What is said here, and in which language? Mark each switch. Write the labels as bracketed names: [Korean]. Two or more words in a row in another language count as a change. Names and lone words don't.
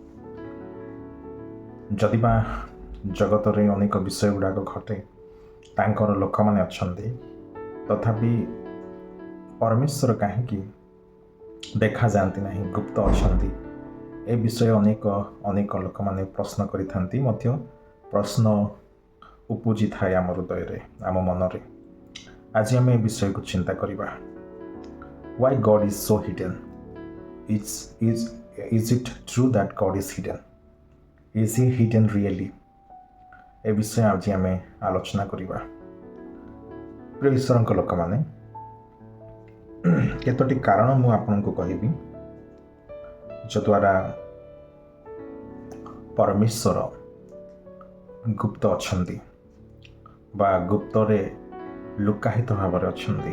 [Odia] ଯଦିବା ଜଗତରେ ଅନେକ ବିଷୟ ଗୁଡ଼ାକ ଘଟେ, ତାଙ୍କର ଲୋକମାନେ ଅଛନ୍ତି, ତଥାପି ପରମେଶ୍ୱର କାହିଁକି ଦେଖାଯାଆନ୍ତି ନାହିଁ, ଗୁପ୍ତ ଅଛନ୍ତି? ଏ ବିଷୟ ଅନେକ ଲୋକମାନେ ପ୍ରଶ୍ନ କରିଥାନ୍ତି, ମଧ୍ୟ ପ୍ରଶ୍ନ ଉପୁଜିଥାଏ ଆମ ହୃଦୟରେ, ଆମ ମନରେ। ଆଜି ଆମେ ଏ ବିଷୟକୁ ଚିନ୍ତା କରିବା। [English] Why God is so hidden? Is it true that God is hidden? Is he hidden really? [Odia] ଏ ବିଷୟ ଆଜି ଆମେ ଆଲୋଚନା କରିବା। ପ୍ରିୟ ଈଶ୍ୱରଙ୍କ ଲୋକମାନେ, କେତୋଟି କାରଣ ମୁଁ ଆପଣଙ୍କୁ କହିବି ଯଦ୍ୱାରା ପରମେଶ୍ୱର ଗୁପ୍ତ ଅଛନ୍ତି ବା ଗୁପ୍ତରେ ଲୁକାୟିତ ଭାବରେ ଅଛନ୍ତି।